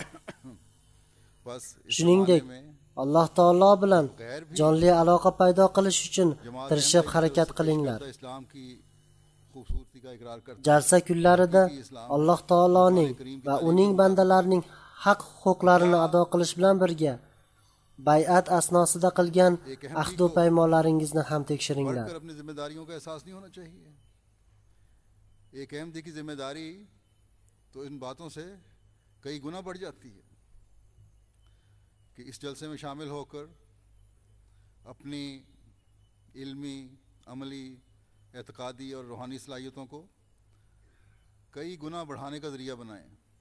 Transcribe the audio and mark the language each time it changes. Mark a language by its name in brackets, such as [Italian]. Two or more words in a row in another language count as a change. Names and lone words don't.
[Uzbek] Shuningdek, Alloh taolo bilan jonli aloqa paydo qilish uchun tirishib harakat qilinglar. Jalsa kunlarida Alloh taoloning va uning bandalarining haq huquqlarini ado qilish bilan birga bay'at asnosida qilgan ahd va paymonlaringizni ham tekshiringlar. [Urdu] ایک احمدی کی ذمہ داری تو ان باتوں سے کئی گنا بڑھ جاتی ہے کہ اس جلسے میں شامل ہو کر اپنی علمی، عملی، اعتقادی اور روحانی صلاحیتوں کو کئی گنا بڑھانے کا ذریعہ بنائیں.